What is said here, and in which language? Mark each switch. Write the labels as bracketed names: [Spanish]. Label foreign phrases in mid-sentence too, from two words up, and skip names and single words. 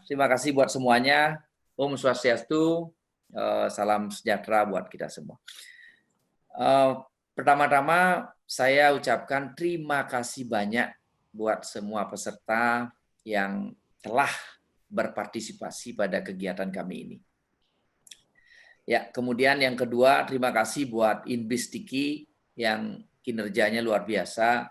[Indonesian] Terima kasih buat semuanya. [Sanskrit] Om Swastiastu. [Indonesian] Salam sejahtera buat kita semua. Pertama-tama saya ucapkan terima kasih banyak buat semua peserta yang telah berpartisipasi pada kegiatan kami ini. Ya, kemudian yang kedua, terima kasih buat Inbis Sticky yang kinerjanya luar biasa.